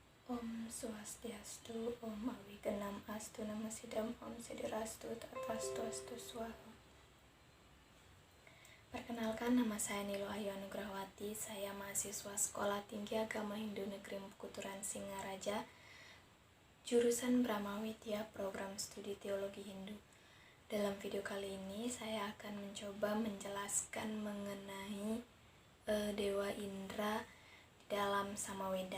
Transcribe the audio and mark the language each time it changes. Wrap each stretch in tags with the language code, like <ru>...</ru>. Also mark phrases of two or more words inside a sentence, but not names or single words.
<sa>Om Swastiastu, Om Awigenam Astu Namasidam, Om Sidirastu Tatastu Astu Swaha.</sa> <id>Perkenalkan, nama saya Nilo Ayu Anugrahwati. Saya mahasiswa Sekolah Tinggi Agama Hindu Negeri Kuturan Singaraja, jurusan Brahma Widya, program studi Teologi Hindu. Dalam video kali ini saya akan mencoba menjelaskan mengenai Dewa Indra di dalam Samaweda.</id>